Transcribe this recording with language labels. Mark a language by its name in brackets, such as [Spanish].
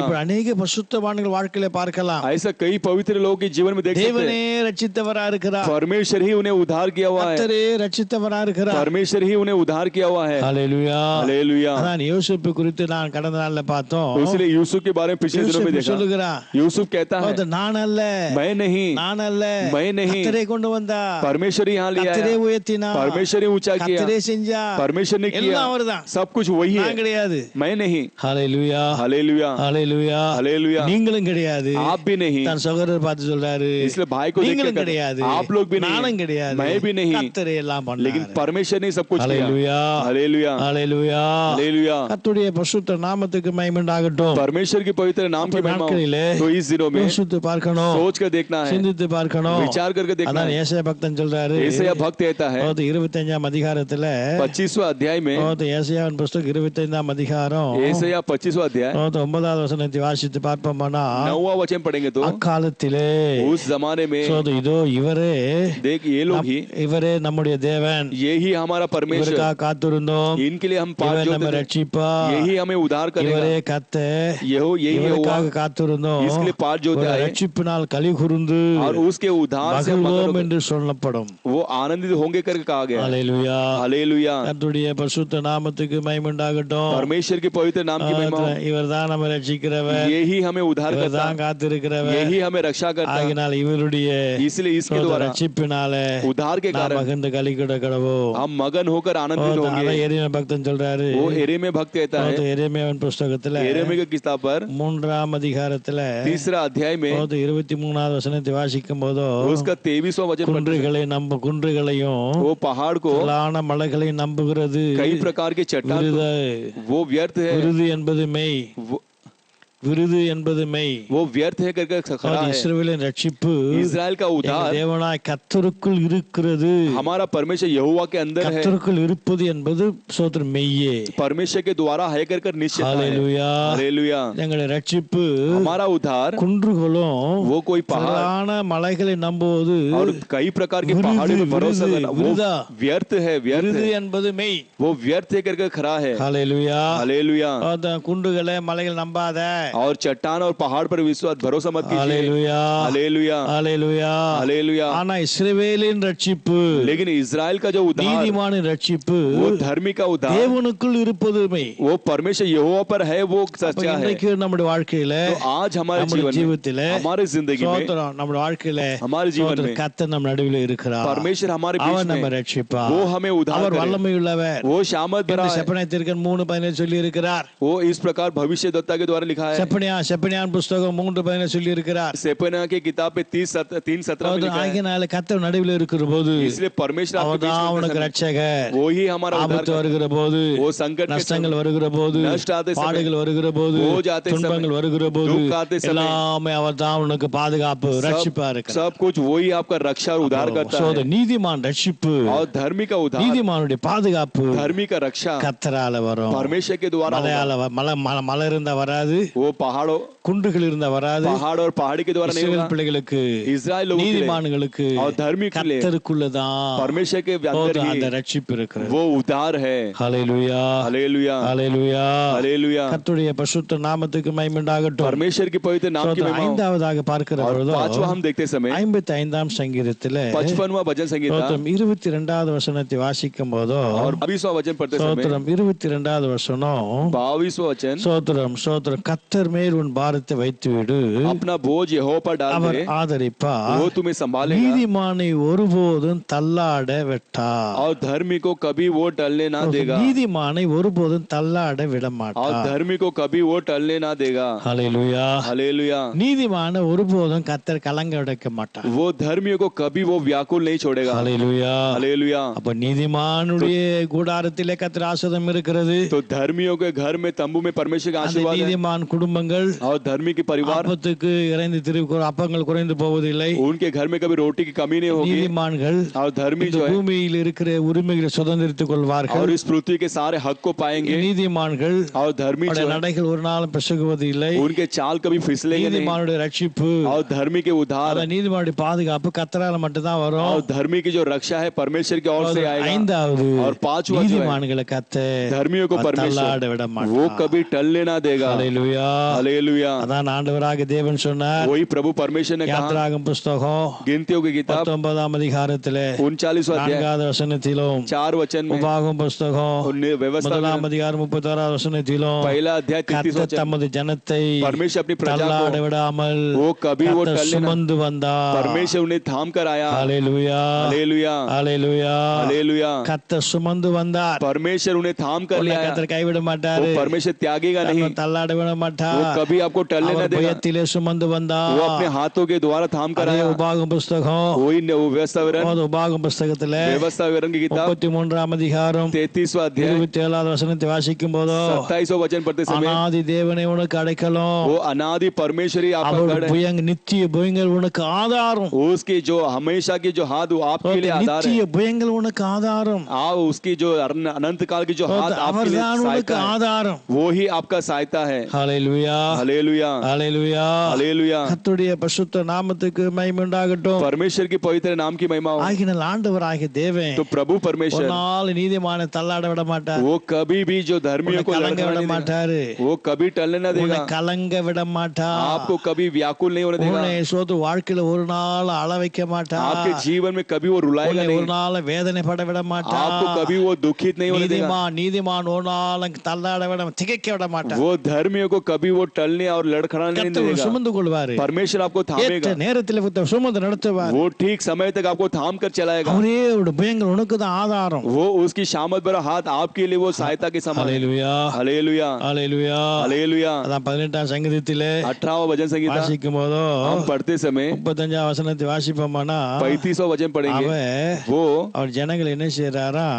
[Tamil] இப்ப [Hindi] अनेक [Tamil] பரிசுத்தவான்கள் வாழ்க்கையில பார்க்கலாம், [Hindi] ऐसा कई पवित्र लोगों के जीवन में देख सकते [Tamil] தேவனே [Hindi] हैं, [Tamil] ரட்சித்தவரா இருக்கிறார், [Hindi] परमेश्वर ही उन्हें उद्धार किया हुआ है, [Tamil] கர்த்தரே ரட்சித்தவரா இருக்கிறார். [Hindi] परमेश्वर ही उन्हें उद्धार किया हुआ है। [Tamil] ஹல்லேலூயா. [Hindi] हालेलुया। [Tamil] அதான் யோசேப்பு குறித்து நான் கடந்த நாள்ல பார்த்தோம். [Hindi] इसलिए यूसुफ के बारे में पिछले दिनों में [Tamil] யோசேப்பு [Hindi] देखा, [Tamil] சொல்லுகிறான், [Hindi] यूसुफ कहता है, [Tamil] நான் அல்ல, [Hindi] मैं नहीं, [Tamil] நான் அல்ல, [Hindi] मैं नहीं, [Tamil] கர்த்தரே கொண்டு வந்தா, [Hindi] परमेश्वर ही यहाँ लिया [Tamil] கர்த்தரே [Hindi] है, [Tamil] உயர்த்தினா, [Hindi] परमेश्वर ही ऊंचा किया, [Tamil] கர்த்தரே செஞ்சா, [Hindi] परमेश्वर ने किया, [Tamil] எல்லாம் அவர்தான், [Hindi] सब कुछ वही [Tamil] நான் [Hindi] है, [Tamil] கிடையாது. [Hindi] मैं नहीं। [Tamil] ஹல்லேலூயா. [Hindi] हालेलुया। [Tamil] ஹல்லேலூயா. [Hindi] हालेलुया। [Tamil] நீங்களும் கிடையாது, [Hindi] आप भी नहीं। [Tamil] தன் சகோதரர் பார்த்து சொல்றாரு, [Hindi] इसलिए भाई को देख के [Tamil] நீங்களும் [Hindi] कहता है, [Tamil] கிடையாது, [Hindi] आप लोग भी नहीं, [Tamil] நானும் கிடையாது, [Hindi] मैं भी नहीं, [Tamil] கர்த்தரே எல்லாம் [Hindi] लेकिन [Tamil] பண்ணாரு. [Hindi] परमेश्वर ने सब कुछ किया। [Tamil] ஹல்லேலூயா. [Hindi] हालेलुया। [Tamil] ஹல்லேலூயா. [Hindi] हालेलुया। [Tamil] கர்த்தருடைய பரிசுத்த நாமத்துக்கு மகிமை உண்டாகட்டும். [Hindi] परमेश्वर के पवित्र नाम की महिमा [Tamil] நாட்களிலே [Hindi] हो। तो इस दिनों में [Tamil] யோசித்து பார்க்கணும், [Hindi] सोच कर देखना है, [Tamil] சிந்தித்து பார்க்கணும். [Hindi] विचार करके देखना [Tamil] அதான் [Hindi] है। [Tamil] ஏசாயா பக்தன் சொல்றாரு, [Hindi] ஏசாயா भक्त कहता है [Tamil] 25ஆம் அதிகாரத்துல, [Hindi] 25वां अध्याय में, [Tamil] ஏசாயாவின் புஸ்தகம் 25ஆம் அதிகாரம் [Hindi] ஏசாயா 25वां अध्याय [Tamil] 9வது வசனத்தை வாசித்து பார்ப்போம்னா, [Hindi] 9वां वचन पढ़ेंगे तो, [Tamil] அக்காலத்திலே [Hindi] उस जमाने में [Tamil] இதோ இவரே, [Hindi] देख ये लोग ही, [Tamil] இவரே நம்முடைய தேவன், [Hindi] ये ही हमारा परमेश्वर, [Tamil] இவருக்காக காத்திருந்தோம், [Hindi] इनके लिए हम [Tamil] இவர் [Hindi] पार [Tamil] நம்ம [Hindi] जोते थे, [Tamil] ரட்சிப்பா, [Hindi] यही हमें उद्धार करेगा, [Tamil] இவரே கர்த்தர், [Hindi] यही हुआ, [Tamil] இவருக்காக காத்திருந்தோம், [Hindi] इसके लिए पार जोते आए, [Tamil] ரட்சிப்பினால் களி கூர்ந்து [Hindi] और उसके उद्धार से हम [Tamil] மகிழ்வோம் [Hindi] मगन [Tamil] என்று சொல்லப்படும். [Hindi] वो आनंदित होंगे करके कहा गया। [Tamil] ஹல்லேலூயா. [Hindi] हालेलुया। [Tamil] கர்த்தருடைய பரிசுத்த நாமத்துக்கு மகிமை உண்டாகட்டும். [Hindi] परमेश्वर के पवित्र नाम की महिमा हो। [Tamil] இவர்தான் நம்ம ரட்சிக்கிறவர், [Hindi] यही हमें उद्धार करता [Tamil] இவர்தான் காத்திருக்கிறவர், [Hindi] है, यही हमें रक्षा करता है, [Tamil] ஆகினால் இவருடைய [Hindi] इसलिए इसके द्वारा [Tamil] ரட்சிப்பினால [Hindi] उद्धार के [Tamil] நாம் [Hindi] कारण [Tamil] மகிழ்ந்து களி கூட கடவோம். [Hindi] हम मगन होकर आनंदित [Tamil] அதான் [Hindi] होंगे। [Tamil] எரேமியா பக்தன் சொல்றாரு, [Hindi] वो एरेमिया भक्त कहता है, [Tamil] எரேமியாவின் புஸ்தகத்துல [Hindi] एरेमिया की किताब पर [Tamil] 3ஆம் அதிகாரத்துல [Hindi] 3रा अध्याय में [Tamil] 23வது வசனத்தை வாசிக்கும் போதோ, [Hindi] उसका 23वां वचन पढ़ते हैं, [Tamil] குன்றுகளையும் [Hindi] वो पहाड़ को, [Tamil] மலைகளை நம்புகிறது [Hindi] कई प्रकार के चट्टान को, वो व्यर्थ है, [Tamil] விருது என்பது மெய், விருது என்பது மெய், [Hindi] वो व्यर्थ है करके खरा है। [Tamil] இஸ்ரவேலின் ரட்சிப்பு [Hindi] इस्राएल का उद्धार [Tamil] தேவனாய் கர்த்தருக்குள் இருக்கிறது, [Hindi] हमारा परमेश्वर यहोवा के अंदर है, [Tamil] கர்த்தருக்குள் இருப்பது என்பது ஸ்தோத்திரம் மெய்யே. [Hindi] परमेश्वर के द्वारा है कर निश्चित है। [Tamil] ஹல்லேலூயா. [Hindi] हालेलुया। [Tamil] எங்களுடைய ரட்சிப்பு [Hindi] हमारा उद्धार, [Tamil] குன்றுகளும் [Hindi] वो कोई पहाड़ [Tamil] திரளான மலைகளை நம்புவது, [Hindi] और कई प्रकार के पहाड़ों पर भरोसा करना, वो [Tamil] விருதா, [Hindi] व्यर्थ है, व्यर्थ [Tamil] விருது [Hindi] है, [Tamil] என்பது மெய். [Hindi] वो व्यर्थ है करके खरा है। [Tamil] ஹல்லேலூயா. [Hindi] हालेलुया। [Tamil] அந்த குன்றுகளை மலைகள் நம்பாத. [Hindi] और चट्टान और पहाड़ पर विश्वास भरोसा मत कीजिए। [Tamil] ஹல்லேலூயா. [Hindi] हालेलुया। [Tamil] ஹல்லேலூயா. [Hindi] हालेलुया। [Tamil] ஆனா இஸ்ரவேலின் ரட்சிப்பு, [Hindi] लेकिन इजराइल का जो उद्धार, [Tamil] நீதிமானின் ரட்சிப்பு, [Hindi] वो धर्मी का उद्धार, [Tamil] தேவனுக்குள் இருப்பது மெய். [Hindi] वो परमेश्वर यहोवा पर है, वो [Tamil] அப்ப [Hindi] सच्चा है। [Tamil] இன்றைக்கு நம்முடைய வாழ்க்கையில, [Hindi] तो आज हमारे [Tamil] நம்முடைய [Hindi] जीवन में, [Tamil] ஜீவிதத்திலே, [Hindi] हमारे जिंदगी में, [Tamil] ஸ்தோத்திரம், நம்முடைய வாழ்க்கையில [Hindi] हमारे जीवन में [Tamil] கர்த்தர் நம்ம நடுவில் இருக்கிறார். [Hindi] परमेश्वर हमारे [Tamil] அவர் [Hindi] बीच [Tamil] நம்ம [Hindi] में, [Tamil] ரட்சிப்பார். [Hindi] वो हमें उद्धार [Tamil] அவர் [Hindi] करे, [Tamil] வல்லமை உள்ளவர். [Hindi] वो शामत भरा है। [Tamil] செப்பனியாத்திற்கன் 3:17 சொல்லி இருக்கிறார். [Hindi] वो इस प्रकार भविष्यद्वक्ता के द्वारा लिखा है। [Tamil] செப்பனியான் புஸ்தகம் 3:17 சொல்லி இருக்கிறார். [Hindi] सेपनिया की किताब पे 3:17 में लिखा है, [Tamil] ஆகினால கர்த்தர் நடுவில் இருக்கிற போது [Hindi] इसलिए परमेश्वर आपके बीच [Tamil] அவர்தான் [Hindi] में [Tamil] உனக்கு [Hindi] प्रसन्न है। [Tamil] ரட்சகர். [Hindi] वो ही हमारा उद्धार [Tamil] ஆபத்து [Hindi] करता [Tamil] வருகிற போது, [Hindi] है। वो संकट के [Tamil] நஷ்டங்கள் [Hindi] समय, [Tamil] வருகிற போது, [Hindi] नष्ट आते समय, [Tamil] பாடுகள் வருகிற போது, [Hindi] बोझ आते समय, [Tamil] துன்பங்கள் வருகிற போது, [Hindi] दुख आते समय, [Tamil] எல்லாமே அவர்தான் உனக்கு பாதுகாப்பு, ரட்சிப்பா இருக்கிறார். [Hindi] सब कुछ वही आपका रक्षा और उद्धार करता है। [Tamil] நீதிமான் ரட்சிப்பு, [Hindi] और धर्मी का उद्धार, [Tamil] நீதிமானுடைய பாதுகாப்பு [Hindi] धर्मी का रक्षा [Tamil] கர்த்தரால வரும். [Hindi] परमेश्वर के द्वारा होगा। [Tamil] மலை இருந்தா வராது, [Hindi] वो पहाड़ों, [Tamil] குன்றுகள் இருந்தா வராது. [Hindi] पहाड़ और पहाड़ी के द्वारा नहीं [Tamil] இஸ்ரவேல் [Hindi] होगा। [Tamil] பிள்ளைகளுக்கு, [Hindi] इस्राएल लोगों के लिए [Tamil] நீதிமான்களுக்கு, [Hindi] और धर्मी के लिए [Tamil] கர்த்தருக்குள்ளதான் [Hindi] परमेश्वर के अंदर [Tamil] அந்த [Hindi] ही [Tamil] ரட்சிப்பு இருக்கிறது. [Hindi] वो उद्धार है। [Tamil] ஹல்லேலூயா. [Hindi] हालेलुया। [Tamil] ஹல்லேலூயா. [Hindi] हालेलुया। [Tamil] கர்த்தருடைய பரிசுத்த நாமத்துக்கு மகிமை உண்டாகட்டும். [Hindi] परमेश्वर के पवित्र नाम की महिमा हो। [Tamil] ஐந்தாவதாக பார்க்கிற [Hindi] और [Tamil] பொழுது [Hindi] 5वां हम देखते समय [Tamil] 55ஆம் சங்கீதத்திலே [Hindi] 55वां भजन संगीता [Tamil] 22வது வசனத்தை வாசிக்கும் போது, [Hindi] और 22वां वचन पढ़ते समय [Tamil] 22வது வசனம், [Hindi] 22वां वचन, [Tamil] சோத்திரம், கர்த்தர் கர்த்தர் மேல் உன் பாரத்தை வைத்து விடு, [Hindi] अपना बोझ यहोवा पर डाल [Tamil] அவர் [Hindi] दे, [Tamil] ஆதரிப்பார். [Hindi] वो तुम्हें संभालेगा। [Tamil] நீதிமானை ஒருபோதும் தள்ளாட விட்டார். [Hindi] और धर्मी को कभी वो टलने ना देगा, [Tamil] நீதிமானை ஒருபோதும் தள்ளாட விட [Hindi] और [Tamil] மாட்டார். [Hindi] धर्मी को कभी वो टलने ना देगा। [Tamil] ஹல்லேலூயா. [Hindi] हालेलुया। [Tamil] நீதிமான ஒருபோதும் கர்த்தர் கலங்க விடக்க மாட்டார். [Hindi] वो धर्मियों को कभी वो व्याकुल नहीं छोड़ेगा। [Tamil] ஹல்லேலூயா. [Hindi] हालेलुया। [Tamil] அப்ப நீதிமானுடைய கூடாரத்திலே கர்த்தர் ஆசீர்வாதம் இருக்கிறது. [Hindi] तो धर्मियों के घर में तंबू में परमेश्वर का [Tamil] அந்த [Hindi] आशीर्वाद है, [Tamil] நீதிமான் குடும்பங்கள் [Hindi] और धर्मी के परिवार, [Tamil] அப்பத்துக்கு இறைந்து அப்பங்கள் குறைந்து போவதில்லை. [Hindi] उनके घर में कभी रोटी की कमी नहीं होगी। [Tamil] நீதிமான்கள் [Hindi] और धर्मी [Tamil] இந்த [Hindi] जो है [Tamil] பூமியில் இருக்கிற உரிமைகளை சுதந்திரித்துக் கொள்வார்கள். [Hindi] और इस पृथ्वी के सारे हक को पाएंगे। [Tamil] நீதிமான்கள் [Hindi] और धर्मी जो है [Tamil] நடைகள் ஒரு நாளும் பிசகுவது இல்லை. [Hindi] उनके चाल कभी फिसलेंगे नहीं। [Tamil] நீதிமானுடைய ரட்சிப்பு, [Hindi] और धर्मी के उद्धार, [Tamil] நீதிமானுடைய பாதுகாப்பு கர்த்தரால மட்டும்தான் வரும். [Hindi] और धर्मी की जो रक्षा है परमेश्वर की ओर से आएगा। [Tamil] ஐந்தாவது [Hindi] और पांचवा जो है [Tamil] நீதிமான்களை கர்த்தர் [Hindi] धर्मियों को [Tamil] தள்ளாட விட [Hindi] परमेश्वर [Tamil] மாட்டார். [Hindi] वो कभी टलने ना देगा। [Tamil] ஹல்லேலூயா. [Hindi] हालेलुया। [Tamil] அதான் ஆண்டவராக தேவன் சொன்னார். [Hindi] वही प्रभु परमेश्वर ने कहा, [Tamil] யாத்திராகம புஸ்தகம் [Hindi] गिनतियों की किताब [Tamil] 19ஆம் அதிகாரத்திலே [Hindi] 39वां अध्याय [Tamil] 4வது வசனத்திலும் [Hindi] 4 वचन में, [Tamil] உபாகம புஸ்தகம் [Hindi] व्यवस्था [Tamil] 1ஆம் அதிகாரம் 36வது வசனத்திலும் [Hindi] पहला अध्याय 33 [Tamil] கர்த்தர் [Hindi] वचन, [Tamil] தமது ஜனத்தை [Hindi] परमेश्वर अपनी प्रजा [Tamil] தள்ளாட [Hindi] को [Tamil] விடாமல் [Hindi] वो कभी वो [Tamil] கர்த்தர் [Hindi] टलने ना, [Tamil] சுமந்து வந்தார். [Hindi] परमेश्वर उन्हें थाम कर आया। [Tamil] ஹல்லேலூயா. [Hindi] हालेलुया। [Tamil] ஹல்லேலூயா. [Hindi] हालेलुया। [Tamil] கர்த்தர் சுமந்து வந்தார். [Hindi] परमेश्वर उन्हें थाम कर [Tamil] உன்னை [Hindi] ले आया। [Tamil] கர்த்தர் கைவிட [Hindi] वो [Tamil] மாட்டாரு. [Hindi] परमेश्वर त्यागेगा नहीं, [Tamil] தன்னை தள்ளாட விட [Hindi] वो [Tamil] மாட்டார். [Hindi] कभी आपको टलने ना [Tamil] அவர் [Hindi] देगा। [Tamil] பயத்திலே சுமந்து வந்தார். [Hindi] वो अपने हाथों के द्वारा थाम कर [Tamil] அதே [Hindi] आया। [Tamil] உபாகம புஸ்தகம் [Hindi] वही व्यवस्था विवरण, [Tamil] உபாகம புஸ்தகத்துல [Hindi] व्यवस्था विवरण की किताब [Tamil] 33ஆம் அதிகாரம் [Hindi] 33वां अध्याय [Tamil] 27வது வசனத்தை வாசிக்கும் போதோ [Hindi] 27वां वचन पढ़ते समय, [Tamil] அநாதி தேவனே உனக்கு அடைக்கலம், [Hindi] वो अनादि परमेश्वर ही आपका [Tamil] அவர் [Hindi] गढ़ है, [Tamil] புயங்க நித்திய புயங்கள் உனக்கு ஆதாரம். [Hindi] उसकी जो हमेशा की जो हाथ वो आपके लिए आधार है। [Tamil] நித்திய புயங்கள் உனக்கு ஆதாரம். [Hindi] उसकी जो अनंत काल की जो हाथ आपके लिए [Tamil] அவர்தான் உனக்கு [Hindi] सहायता है, [Tamil] ஆதாரம். [Hindi] वो ही आपका सहायता है। [Tamil] ஹல்லேலூயா. [Hindi] हालेलुया। [Tamil] ஹல்லேலூயா. [Hindi] हालेलुया। [Tamil] கர்த்தருடைய பரிசுத்த நாமத்துக்கு மகிமை உண்டாகட்டும். [Hindi] परमेश्वर की पवित्र नाम की महिमा हो। [Tamil] ஆகினால் ஆண்டவராகிய தேவன் [Hindi] तो प्रभु [Tamil] ஒரு [Hindi] परमेश्वर [Tamil] நாள் நீதிமானை தள்ளாட விட மாட்டார். [Hindi] वो कभी भी जो धर्मियों को [Tamil] கலங்க [Hindi] लड़खड़ाने [Tamil] விட [Hindi] नहीं देगा। [Tamil] மாட்டாரு. [Hindi] वो कभी टलने ना [Tamil] உன்னை [Hindi] देगा, [Tamil] கலங்க விட மாட்டார். [Hindi] आपको कभी व्याकुल नहीं होने देगा, [Tamil] உன்னை சோத்து வாழ்க்கையில ஒரு நாள் அழ வைக்க மாட்டார். [Hindi] आपके जीवन में कभी वो रुलाएगा [Tamil] உன்னை ஒரு [Hindi] नहीं, [Tamil] நாள் வேதனைப்பட விட மாட்டார். [Hindi] आपको कभी वो दुखित नहीं होने देगा। [Tamil] நீதிமான் ஒரு நாள் தள்ளாட விட திகைக்க விட மாட்டார். [Hindi] वो धर्मियों को कभी वो टलने और लड़खड़ाने नहीं [Tamil] கர்த்தர் [Hindi] देगा। [Tamil] சுமந்து கொள்வாரு. [Hindi] परमेश्वर आपको [Tamil] ஏற்ற [Hindi] थामेगा, [Tamil] நேரத்தில் சுமந்து நடத்துவார். [Hindi] वो ठीक समय तक आपको थाम कर चलाएगा। [Tamil] அவரே ஒரு பயங்கர உனக்கு தான் ஆதாரம். [Hindi] वो उसकी शामत भरा हाथ आपके लिए वो सहायता के समान है। [Tamil] ஹல்லேலூயா. [Hindi] हालेलुया। [Tamil] ஹல்லேலூயா. [Hindi] हालेलुया। [Tamil] அதான் 18ஆம் சங்கீதத்திலே [Hindi] 18वां वचन संगीता [Tamil] வாசிக்கும் போதோ [Hindi] हम पढ़ते समय [Tamil] 35ஆம் வசனத்தை வாசிப்போமானா [Hindi] 35वां वचन पढ़ेंगे, [Tamil] அவன் [Hindi] वो [Tamil] அவர் ஜனங்கள் என்ன செய்யறாரா